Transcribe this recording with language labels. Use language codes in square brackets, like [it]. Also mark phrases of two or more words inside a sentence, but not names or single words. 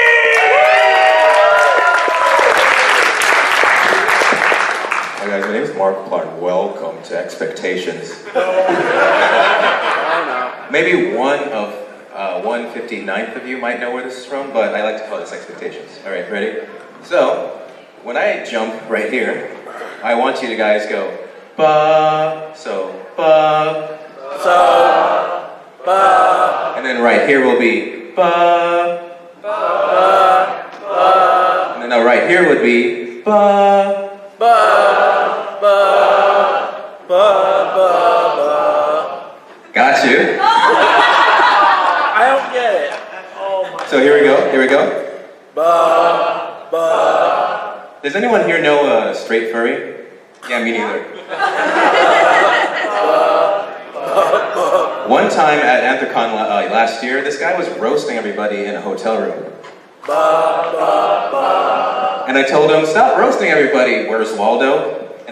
[en] Hi guys, my name is Mark Clark. Welcome to Expectations. Maybe one of 159th of you might know where this is from, but I like to call this Expectations. All right, ready? So, when I jump right here, I want you to guys go, ba, so, ba, so, ba. And then right here will be, ba, ba, ba. And then right here would be, ba, ba, ba, ba, ba, ba. Got you. I don't get it. Oh my. So here we go. Ba, ba. Does anyone here know a straight furry? Yeah, me neither. One time at Anthrocon last year, this guy was roasting everybody in a hotel room. And I told him, stop roasting everybody, where's Waldo?